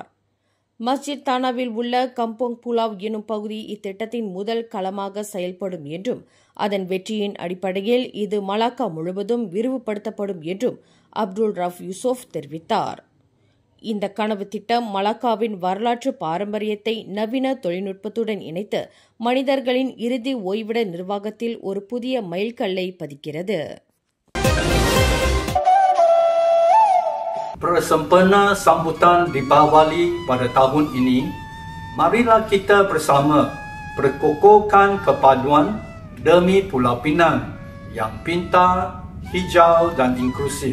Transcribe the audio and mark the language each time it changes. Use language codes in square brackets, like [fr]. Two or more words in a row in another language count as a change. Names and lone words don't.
[ta] மஸ்ஜித் தானாவில் உள்ள கம்போங் புலாவ் எனும் பகுதி இத்திட்டத்தின் முதல் களமாக செயல்படும் என்றும், அதன் வெற்றியின் அடிப்படையில் இது மலாக்கா முழுவதும் விரிவுபடுத்தப்படும் என்றும் அப்துல் ரவுஃப் யூசுப் தெரிவித்தார். இந்த கனவு திட்டம் மலாக்காவின் வரலாற்று பாரம்பரியத்தை நவீன தொழில்நுட்பத்துடன் இணைத்து மனிதர்களின் இறுதி ஓய்விட நிர்வாகத்தில் ஒரு புதிய மைல்கல்லை பதிக்கிறது. [ms] Bersempena sambutan Deepawali pada tahun ini, marilah kita bersama berkokohkan kepaduan demi Pulau Pinang yang pintar, hijau dan inklusif.